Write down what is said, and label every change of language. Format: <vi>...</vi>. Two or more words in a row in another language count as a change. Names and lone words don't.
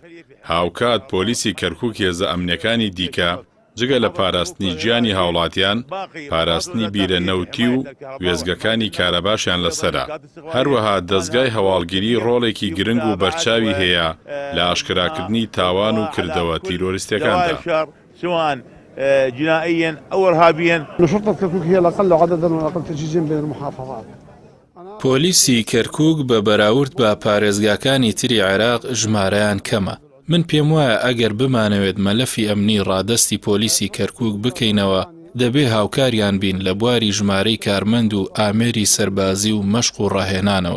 <ckb>هاوکات پۆلیسی کەرکووک هێزە ئەمنیەکانی دیکە جگە لە پاراستنی گیانی هاوڵاتیان پاراستنی بیرە نەوتی و وێزگەکانی کارەباشیان لەسەرە. هەروەها دەستگای هەواڵگیری ڕۆڵێکی گرنگ و بەرچاوی هەیە لە ئاشکراکردنی تاوان و کردەوە تیرۆریستەکاندا.</ckb> <ar>جنائيا أو إرهابيا. شرطة كركوك هي الأقل عددا والأقل تجهيزا بين المحافظات.</ar> <ckb>پۆلیسی کەرکووک بە بەراورد بە پارێزگاکانی تری عێراق ژمارەیان کەمە. من پێم وایە ئەگەر بمانەوێت مەلەفی ئەمنی ڕادەستی پۆلیسی کەرکووک بکەینەوە دەبێ هاوکاریان بین لە بواری ژمارەی کارمەند و ئامێری سەربازی و مەشق و ڕاهێنانەوە.</ckb>